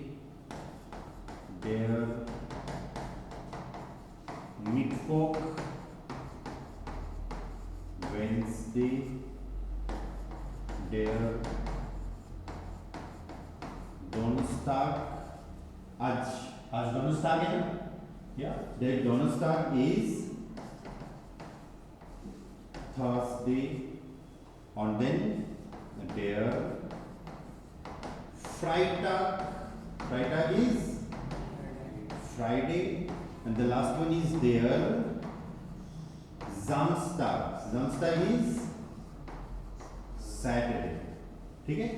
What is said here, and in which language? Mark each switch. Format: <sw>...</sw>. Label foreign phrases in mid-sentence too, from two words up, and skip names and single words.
<de>There Mittwoch, Wednesday, der Donnerstag,</de> <hi>आज Donnerstag है ना,</hi> <en>yeah,</en> <de>der Donnerstag</de> <en>is Thursday, and then</en> <de>der Freitag</de> <en>is Friday, and the last one is</en> <de>der Samstag</de> <en>is Saturday,</en> <hi>ठीक है।</hi>